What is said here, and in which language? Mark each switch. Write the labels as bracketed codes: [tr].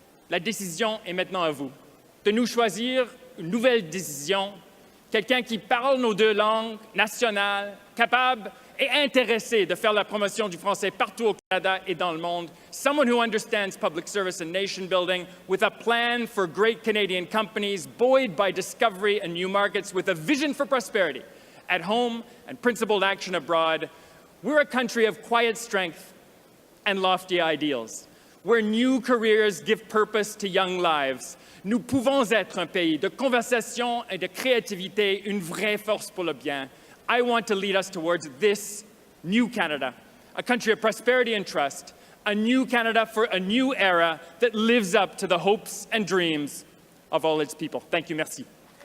[fr] La décision est maintenant à vous, de nous choisir une nouvelle décision, quelqu'un qui parle nos deux langues nationales, capable et intéressé de faire la promotion du français partout au Canada et dans le monde, [en] someone who understands public service and nation building, with a plan for great Canadian companies, buoyed by discovery and new markets, with a vision for prosperity at home and principled action abroad. We're a country of quiet strength and lofty ideals, where new careers give purpose to young lives. [fr] Nous pouvons être un pays de conversation et de créativité, une vraie force pour le bien. [en] I want to lead us towards this new Canada, a country of prosperity and trust, a new Canada for a new era that lives up to the hopes and dreams of all its people. Thank you, merci.